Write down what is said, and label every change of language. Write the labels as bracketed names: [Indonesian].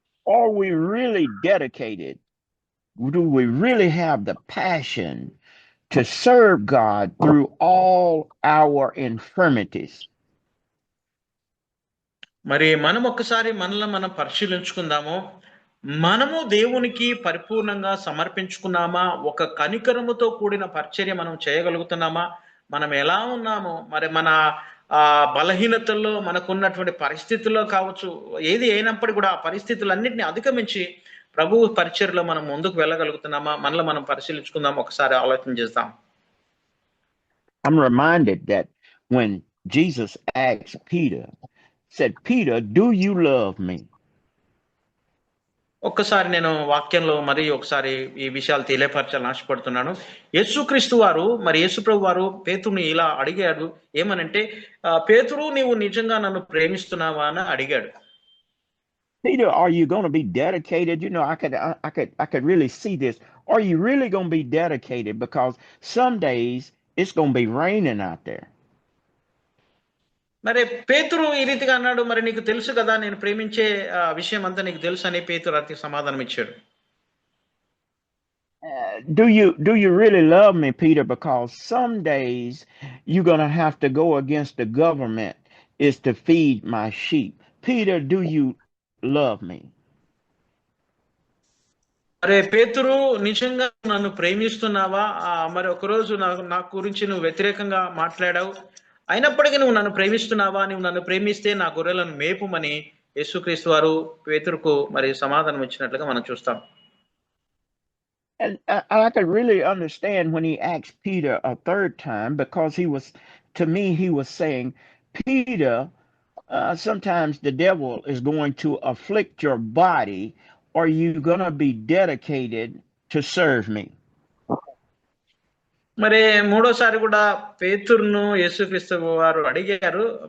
[English] Are we really dedicated? Do we really have the passion to serve God through all our infirmities? [Telugu] మరి మనం ఒక్కసారి మనల్ని మనం పరిశీలించుకుందాము. మనము దేవునికి పరిపూర్ణంగా సమర్పించుకున్నామా? ఒక కనికరముతో కూడిన పరిచర్య మనం చేయగలుగుతున్నామా? మనం ఎలా ఉన్నామో, మరి మన బలహీనతల్లో, మనకున్నటువంటి పరిస్థితుల్లో కావచ్చు, ఏది అయినప్పటికీ కూడా ఆ పరిస్థితులన్నింటినీ అధిగమించి ప్రభువు పరిచర్యలో మనం ముందుకు వెళ్ళగలుగుతున్నామా? మనలో మనం పరిశీలించుకుందాం, ఒకసారి ఆలోచన చేద్దాం. [English] I'm reminded that when Jesus asked Peter, said, "Peter, do you love me?" [Telugu] ఒక్కసారి నేను వాక్యంలో మరి ఒకసారి ఈ విషయాలు తెలియపరచాలని ఆశపడుతున్నాను. యేసుక్రీస్తు వారు, మరి యేసుప్రభు వారు పేతురుని ఇలా అడిగాడు. ఏమనంటే, పేతురు, నీవు నిజంగా నన్ను ప్రేమిస్తున్నావా అని అడిగాడు. [English] Peter, are you going to be dedicated? I could really see this. Are you really going to be dedicated? Because some days it's going to be raining out there. [Telugu] మరి పేతురు ఈ రీతిగా అన్నాడు, మరి నీకు తెలుసు కదా నేను ప్రేమించే విషయం అంతా నీకు తెలుసు అని పేతురు అతి సమాధానం ఇచ్చాడు. [English] Do you really love me, Peter? Because some days you're going to have to go against the government is to feed my sheep. Peter, do you love me? [Telugu] అరే పేతురు, నిజంగా నన్ను ప్రేమిస్తున్నావా? మరి ఒకరోజు నా గురించి నువ్వు వ్యతిరేకంగా మాట్లాడావు, అయినప్పటికీ నువ్వు నన్ను ప్రేమిస్తున్నావా? నువ్వు నన్ను ప్రేమిస్తే నా గొర్రెలను మేపుమని యేసుక్రీస్తు వారు పేతురుకు మరి సమాధానం ఇచ్చినట్లుగా మనం చూస్తాం. [English] And I could really understand when he asked Peter a third time, because he was saying, Peter, sometimes the devil is going to afflict your body. Are you going to be dedicated to serve me? [Telugu] మరి మూడోసారి కూడా పేతురును యేసుక్రీస్తు వారు అడిగారు.